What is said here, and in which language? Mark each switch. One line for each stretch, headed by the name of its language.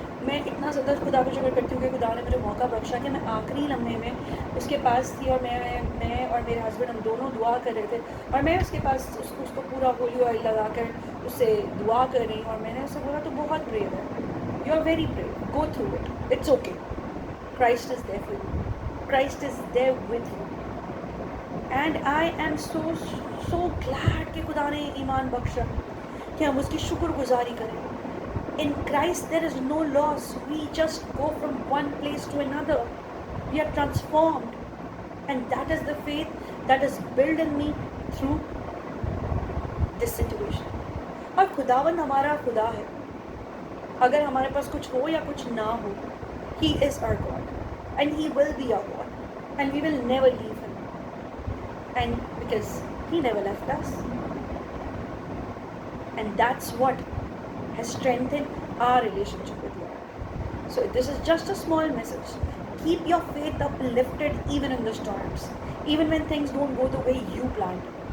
Urdu: میں اتنا زیادہ خدا کا شکر کرتی ہوں کہ خدا نے مجھے موقع بخشا کہ میں آخری لمحے میں اس کے پاس تھی، اور میں اور میرے ہسبینڈ ہم دونوں دعا کر رہے تھے، اور میں اس کے پاس اس کو پورا ہولی آئل لگا کر اس سے دعا کر رہی ہوں، اور میں نے اسے بولا تو بہت بریو ہے،
English: You are very brave, go through it, it's okay, Christ is there for you, Christ is there with you. And I am so glad
Urdu: کہ خدا نے ایمان بخشا کہ ہم اس کی شکر گزاری کریں.
English: In Christ there is no loss. We just go from one place to another. We are transformed. And that is the faith that is built in me through this situation.
Urdu: اور خداوند ہمارا خدا ہے. اگر ہمارے پاس کچھ ہو یا کچھ نہ ہو,
English: He is our God. And He will be our God. And we will never leave Him. And because He never left us. And that's what has strengthened our relationship with God. So this is just a small message. Keep your faith uplifted even in the storms, even when things don't go the way you planned.